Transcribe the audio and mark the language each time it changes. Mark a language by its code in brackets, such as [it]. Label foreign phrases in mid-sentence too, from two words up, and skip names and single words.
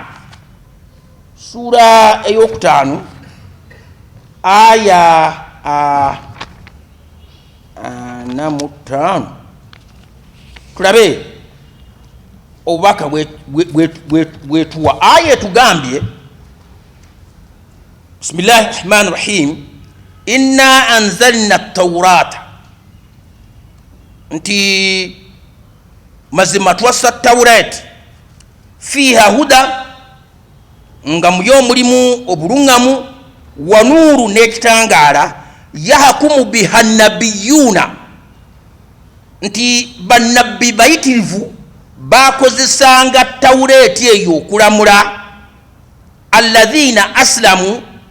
[lg] Ssuula ey'okutaano aya 45, tulabe obubaka bwetuwa. Aya etugambye, [ar] بسم الله الرحمن الرحيم، إنا أنزلنا التوراة, [lg] nti mazima twassa Tawureti, [ar] فيها هدى, [lg] nga muyo mulimu obulungamu, [ar] ونور [lg] n'ekitangaala, [ar] يحكم بها النبيون, [lg] nti bannabbi bayitirivu bakozesanga Tawureti eyo okulamula, [ar] الذين أسلموا,